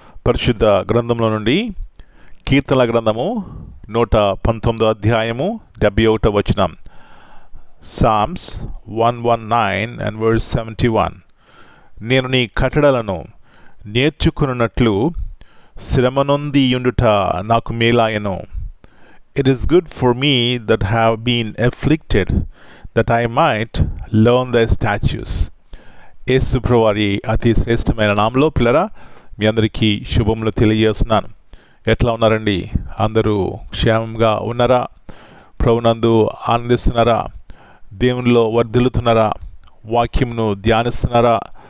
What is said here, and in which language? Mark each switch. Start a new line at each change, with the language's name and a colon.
Telugu: పరిశుద్ధ గ్రంథంలో నుండి కీర్తనల గ్రంథము 119 అధ్యాయము 71 వచనం.
English: Psalms 119 and verse 71.
Telugu: నేను నీ కట్టడలను నేర్చుకున్నట్లు శ్రమనొందియుండుట నాకు మేలాయను.
English: It is good for me that have been afflicted, that I might learn thy statutes.
Telugu: యేసు ప్రభువారి అతి శ్రేష్టమైన నామములో పిల్లరా, మీ అందరికీ శుభములు తెలియజేస్తున్నాను. ఎట్లా ఉన్నారండి? అందరూ క్షేమంగా ఉన్నారా? ప్రభునందు ఆనందిస్తున్నారా? దేవునిలో వర్ధిల్లుతున్నారా? వాక్యమును ధ్యానిస్తున్నారా?